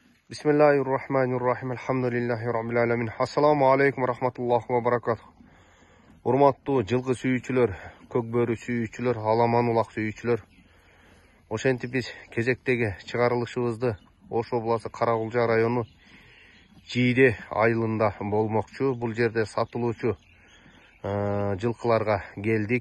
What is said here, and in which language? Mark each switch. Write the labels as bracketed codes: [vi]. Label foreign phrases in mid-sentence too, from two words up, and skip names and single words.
[ar] بسم الله الرحمن الرحيم. الحمد لله رب العالمين. السلام عليكم ورحمة الله وبركاته. [ky] Urmattуу жылкы сүйүүчүлөр, көкбөрү сүйүүчүлөр, аламан улак сүйүүчүлөр. Ошентип биз кезектеги чыгарылышыбызды Ош областы Каракулжа району Жийде айылында болмокчу. Бул жерде сатылуучу жылкыларга келдик.